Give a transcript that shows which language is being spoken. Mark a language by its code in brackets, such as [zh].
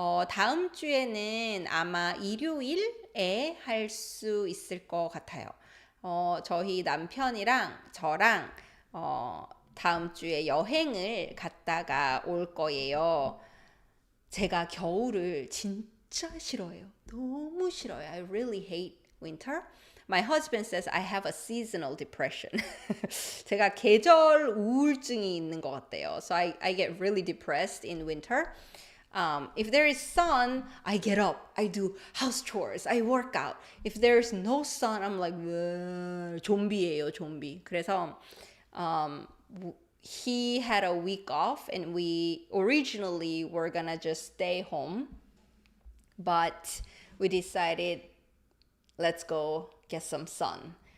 [ko] 다음 주에는 아마 일요일에 할 수 있을 것 같아요. 저희 남편이랑 저랑 다음 주에 여행을 갔다가 올 거예요. 제가 겨울을 진짜 싫어해요. 너무 싫어요. [en] I really hate winter. My husband says I have a seasonal depression. [ko] 제가 계절 우울증이 있는 것 같아요. [en] So I get really depressed in winter. If there is sun, I get up, I do house chores, I work out. If there's no sun, I'm like, [ko] 좀비예요, 좀비. 그래서 [en] he had a week off and we originally were gonna just stay home, but we decided let's go get some sun.